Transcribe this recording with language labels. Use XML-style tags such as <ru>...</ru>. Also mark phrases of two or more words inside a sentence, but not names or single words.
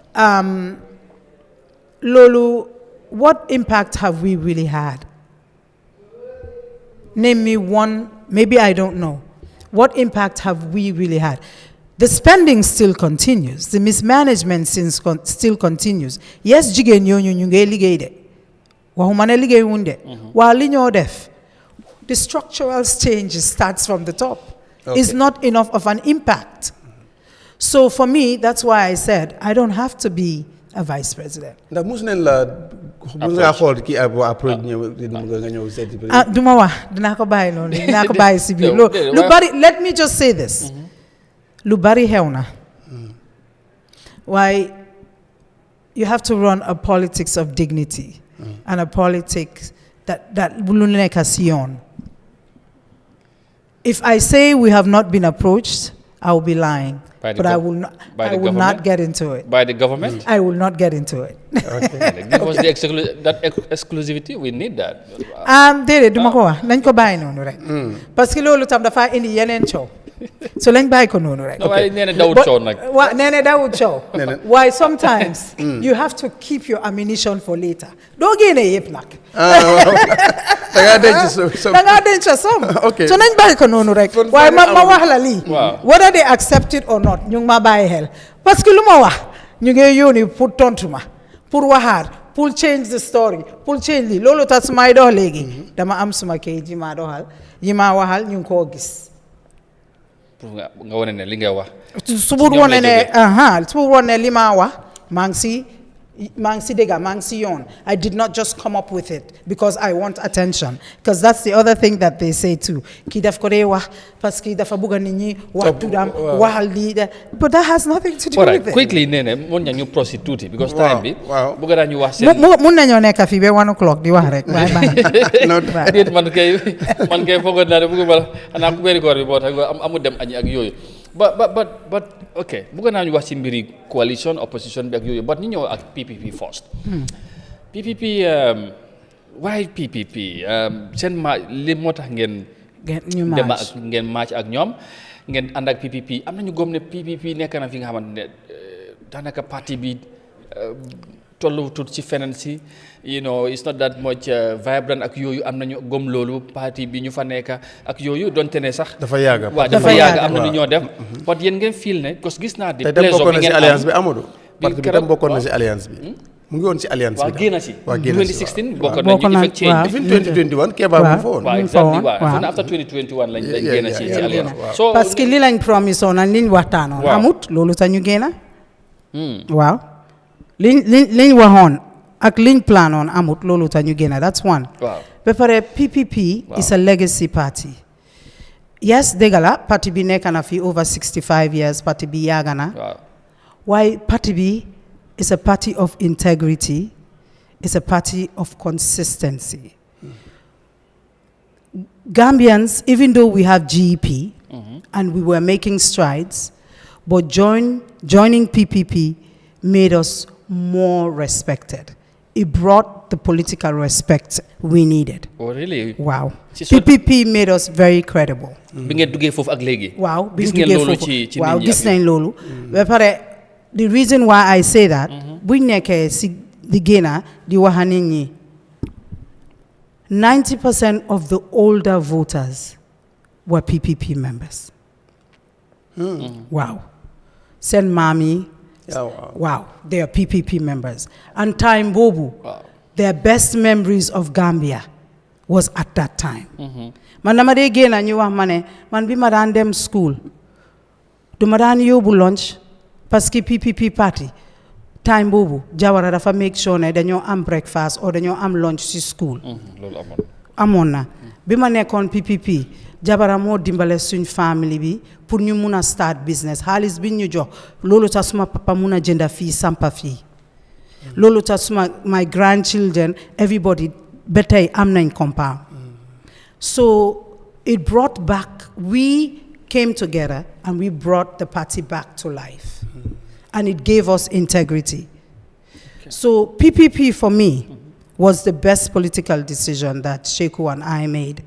<en>Lolu, what impact have we really had? Name me one, maybe I don't know. What impact have we really had? The spending still continues. The mismanagement still continues. Yes,</en> <wo>jigen yo nyunge ligede. waxuma ne liggéey wuñ de waa li ñoo def</wo> <en>the structural change starts from the top. It's not enough of an impact. So for me, that's why I said I don't have to be a vice president.</en> <wo>ndax mus nañ la mën ngaa xool kii approche nga ñëw seeti duma wax dinaa ko bàyyi noonu dinaa ko bàyyi si biir lu bari</wo> <en>let me just say this</en> <wo>lu bari xew na waaye</wo> <en>you have to run a politics of dignity and a politics that</en> <wo>lu nekk si yoon.</wo> <en>If I say we have not been approached, I will be lying. But I will not. I will not get into it. By the government? I will not get into it. Okay. Give us that exclusivity. We need that.</en> <wo>Déedéet duma ko wax nañ ko bàyyi noonu rek.</wo> <fr>Parce que</fr> <wo>loolu tam dafa indi yeneen coow. So lañ bàyyi ko noonu rek. waaye nee na dawut coow nag. waaw nee na dawut coow.</wo> <en>Why sometimes you have to keep your ammunition for later.</en> <wo>doo génne yëpp nag. da ngaa denc some.</wo> <en>Okay.</en> <wo>So nañ bàyyi ko noonu rek. waaye ma wax la lii.</wo> <en>whether they accept it or not</en> <wo>ñu ngi ma bàyyi xel.</wo> <fr>parce que</fr> <wo>lu ma wax ñu ngi yónni pour tontu ma pour waxaat pour</wo> <en>change the story</en> <wo>pour change lii loolu tax su may dox léegi dama am suma kayit yi maa doxal yi maa waxal ñu ngi koo gis. pour nga wane ne li nga wax. su bur wane ne li maa wax maa ngi si dégga maa ngi si yoon.</wo> <en>I did not just come up with it because I want attention, because that's the other thing that they say too.</en> <wo>Kii daf ko dee wax</wo> <fr>parce que</fr> <wo>dafa bëgg nit ñi wax tuddam waxal lii</wo> <en>but that has nothing to do with it.</en> <wo>Quickly nee na mën nañu proceed tuuti because time bi bëgg naa ñu wax seen mun nañoo nekk fii ba 1 o'clock di wax rek waaye man kay foogoon naa ne bëgg ma xanaa ku weeri koor bi boo tax amu dem añi ak yooyu</wo> <en>but ok</en> <wo>bëgg naa ñu wax ci mbiri coalition opposition bi ak yooyu but ñu ñëw ak PPP first. PPP why PPP seen li moo tax ngeen ngeen match ak ñoom ngeen ànd ak PPP am nañu gëm ne PPP nekk na fi nga xamante ne daanaka parti bi tollu tut ci feneen si</wo> <en>it's not that much vibrant</en> <wo>ak yooyu am nañu gëm loolu parti bi ñu fa nekk ak yooyu donte ne sax dafa yàgg am na lu ñoo def but yéen ngeen feel ne</wo> <fr>parce que</fr> <wo>gis naa di plaisir bi ngeen alliance bi Amadou parti bi tam bokkoon na si alliance bi mu ngi woon ci alliance bi. waaw génn si 2016 bokkoon nañu effect change bi. 2021 Keba mu fa woon. waaw exactly waaw after 2021 lañ génn ci alliance.</wo> <en>so</en> <fr>parce que</fr> <wo>li lañ promise woon liñ waxtaanoon. amut loolu tax ñu génn. waaw liñ waxoon ak liñ planoon amut loolu tax ñu génn</wo> <en>that's one.</en> <wo>waaw ba pare</wo> <en>PPP is a legacy party.</en> <wo>yes dëgg la parti bi nekk na fi</wo> <en>over 65 years</en> <wo>parti bi yàgg na. waaw waaye parti bi</wo> <en>is a party of integrity, it's a party of consistency. Gambians, even though we have GEP and we were making strides, but joining PPP made us more respected. It brought the political respect we needed. Oh, really? Wow. PPP made us very credible.</en> <wo>Bi ngeen duggee foofu ak léegi. Waaw, gis ngeen loolu ci waaw gis nañ loolu. Ba pare</wo> <en>the reason why I say that,</en> <wo>buñ nekkee si di génna di wax nit ñi</wo> <en>90% of the older voters were PPP members.</en> <wo>Wow. Seen maam yi.</wo> <en>Wow, they are PPP members. And time boobu, their best memories of Gambia was at that time.</en> <wo>Man dama dee génna ñu wax ma ne man bi ma daan dem school du ma daan yóbbu lunch parce que PPP party time boobu Jawara dafa</wo> <en>make sure</en> <wo>ne dañoo am breakfast or dañoo am lunch ci school. loolu amoon na bi ma nekkoon PPP Jabara moo dimbale suñ family bi pour ñu mun a</wo> <en>start business</en> <wo>xaalis bi ñu jox loolu tax suma papa mun a jënda fii sampa fii loolu tax suma</wo> <en>my grandchildren everybody</en> <wo>ba tey am nañ compound.</wo> <en>So it brought back, we came together and we brought the party back to life. And it gave us integrity. So PPP for me was the best political decision that Sheku and I made.</en>